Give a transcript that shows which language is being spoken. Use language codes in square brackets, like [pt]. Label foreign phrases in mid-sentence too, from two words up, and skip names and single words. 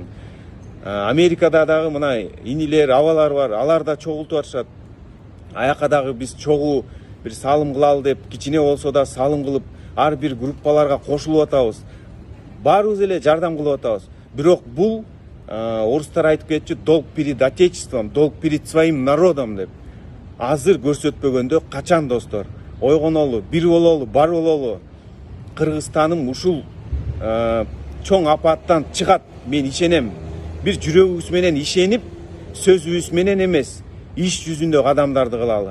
[ky] Америкада дагы мына инилер, абалар бар, алар да чогултуп атышат. Аяка дагы биз чогуу бир салым кылалы деп, кичине болсо да салым кылып, ар бир группаларга кошулуп атабыз. Баарыбыз эле жардам кылып атабыз. Бирок бул орустар айтып кетчү, [ru] долг перед отечеством, долг перед своим народом деп. [ky] Азыр көрсөтпөгөндө качан достор? Ойгонолу, бир бололу, бар бололу. Кыргызстаным ушул чоң апаттан чыгат, мен ишенем. Бир жүрөгүбүз менен ишенип, сөзүбүз менен эмес, иш жүзүндө кадамдарды кылалы.